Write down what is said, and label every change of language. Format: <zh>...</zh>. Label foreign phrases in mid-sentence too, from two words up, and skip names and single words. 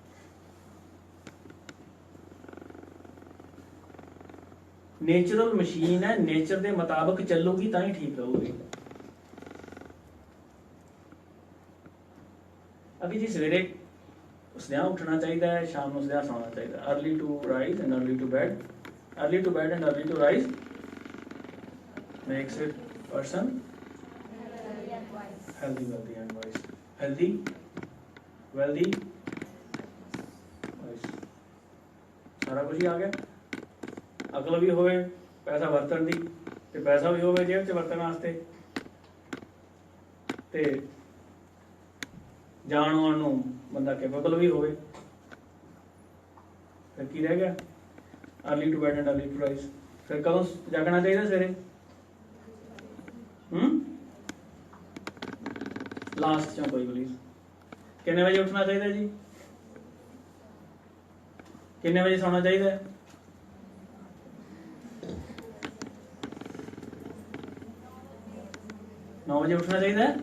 <pa>ਨੇਚਰਲ ਮਸ਼ੀਨ ਹੈ, ਨੇਚਰ ਦੇ ਮੁਤਾਬਕ ਚੱਲੂਗੀ ਤਾਂ ਹੀ ਠੀਕ ਰਹੂਗੀ. ਅਭੀ ਜੀ ਸਵੇਰੇ ਉਸਦਿਆਂ ਉੱਠਣਾ ਚਾਹੀਦਾ ਹੈ, ਸ਼ਾਮ ਨੂੰ ਉਸਦਿਆਂ ਸੌਣਾ ਚਾਹੀਦਾ.</pa> <en>early to rise and early to bed, early to bed and early to rise makes it person healthy, wealthy and wise. Healthy, wealthy, wise.</en> <pa>ਸਾਰਾ ਕੁਝ ਹੀ ਆ ਗਿਆ. ਅਕਲ ਵੀ ਹੋਵੇ ਪੈਸਾ ਵਰਤਣ ਦੀ ਤੇ ਪੈਸਾ ਵੀ ਹੋਵੇ ਜੇਬ 'ਚ ਵਰਤਣ ਵਾਸਤੇ ਤੇ ਜਾਣ ਆਉਣ ਨੂੰ ਬੰਦਾ ਕੈਪੇਬਲ ਵੀ ਹੋਵੇ. ਫਿਰ ਕੀ ਰਹਿ ਗਿਆ?</pa> <en>early to bed and early to rise.</en> <pa>ਫਿਰ ਕਦੋਂ ਜਾਗਣਾ ਚਾਹੀਦਾ ਸਵੇਰੇ? ਲਾਸਟ ਚੋਂ ਕੋਈ ਪਲੀਜ਼ ਕਿੰਨੇ ਵਜੇ ਉੱਠਣਾ ਚਾਹੀਦਾ ਜੀ? ਕਿੰਨੇ ਵਜੇ ਸੌਣਾ ਚਾਹੀਦਾ? 9 ਵਜੇ ਉੱਠਣਾ ਚਾਹੀਦਾ ਹੈ?</pa>